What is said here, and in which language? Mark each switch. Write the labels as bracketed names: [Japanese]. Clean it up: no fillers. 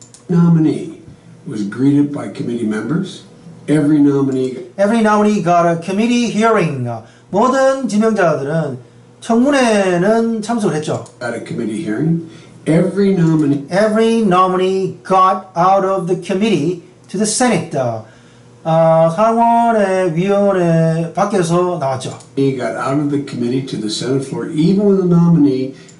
[English] nominee was greeted by committee members. Every nominee got a committee hearing. [Korean] 모든 지명자들은 청문회는 참석을 했죠. [English] got a committee hearing. Every nominee got out of the committee to the Senate. [Korean] 상원의 위원회 밖에서 나왔죠. [English] He got out of the committee to the Senate floor, even when a nominee